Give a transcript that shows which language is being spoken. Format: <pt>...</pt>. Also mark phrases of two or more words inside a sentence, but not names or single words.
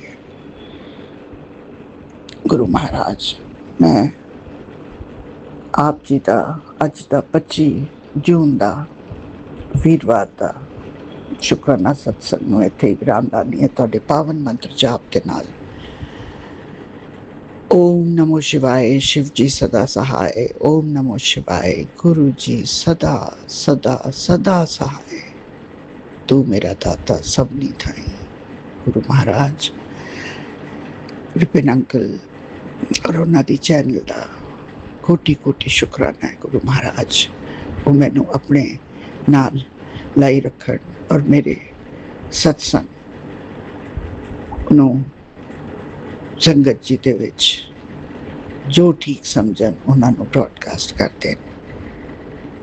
<pa>ਗੁਰੂ ਮਹਾਰਾਜ ਮੈਂ ਆਪ ਜੀ ਦਾ ਅੱਜ ਦਾ 25 ਜੂਨ ਦਾ ਵੀਰਵਾਰ ਦਾ ਸ਼ੁਕਰਾਨਾ ਸਤਸੰਗ ਨੂੰ ਇੱਥੇ ਹੀ ਵਿਰਾਮ ਲਾਉਂਦੀ ਹਾਂ ਤੁਹਾਡੇ ਪਾਵਨ ਮੰਤਰ ਜਾਪ ਦੇ ਨਾਲ।</pa> <hi>ओम नमो शिवाय, शिव जी सदा सहाय। ओम नमो शिवाय, गुरु जी सदा सदा सदा सहाय।</hi> <pa>ਤੂ ਮੇਰਾ ਦਾਤਾ ਸਭਨੀ ਥਾਈ।</pa> <hi>गुरु महाराज, विपिन अंकल और उन्होंने चैनल का कोटि कोटि शुकराना है।</hi> <pa>ਗੁਰੂ ਮਹਾਰਾਜ ਵੋ ਮੈਨੂੰ ਅਪਣੇ ਨਾਲ ਲਾਈ ਰੱਖਣ ਔਰ ਮੇਰੇ ਸਤਸੰਗ ਨੂੰ ਸੰਗਤ ਜੀ ਦੇ ਵਿੱਚ ਜੋ ਠੀਕ ਸਮਝਣ</pa> <hi>उन्होंने ब्रॉडकास्ट करते हैं।</hi>